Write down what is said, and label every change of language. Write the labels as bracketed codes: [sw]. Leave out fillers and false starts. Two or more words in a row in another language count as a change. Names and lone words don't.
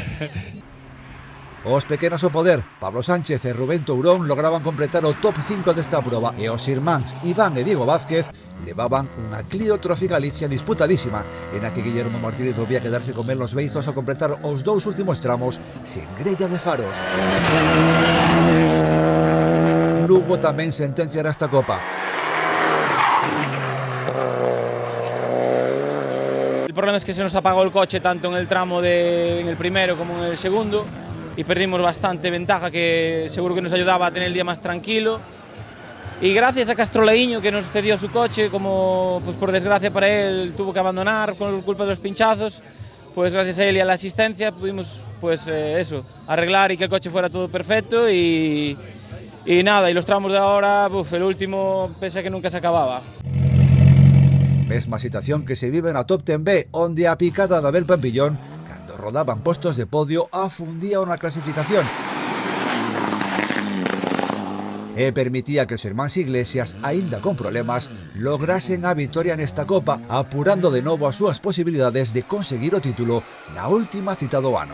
[gl] Os pequenos ao poder, Pablo Sánchez e Rubén Tourón lograban completar o top 5 desta proba e os irmáns Iván e Diego Vázquez levaban unha Clio Trophy Galicia disputadísima, en a que Guillermo Martínez volvía a quedarse con menos beizos ao completar os dous últimos tramos sen grella de faros. Lugo tamén sentenciará esta copa. [es] El problema es que se nos apagó el coche tanto en el tramo en el primero como en el segundo y perdimos bastante ventaja que seguro que nos ayudaba a tener el día más tranquilo. Y gracias a Castroleiño que nos cedió su coche, como pues por desgracia para él tuvo que abandonar por culpa de los pinchazos, pues gracias a él y a la asistencia pudimos pues eso, arreglar y que el coche fuera todo perfecto y nada, y los tramos de ahora, el último pese a que nunca se acababa. [gl] Mesma situación que se vive na Top 10B, onde a picada de Abel Pampillón, cando rodaban postos de podio, afundía na clasificación e permitía que os irmáns Iglesias, aínda con problemas, lograsen a victoria nesta copa, apurando de novo as súas posibilidades de conseguir o título na última cita do ano.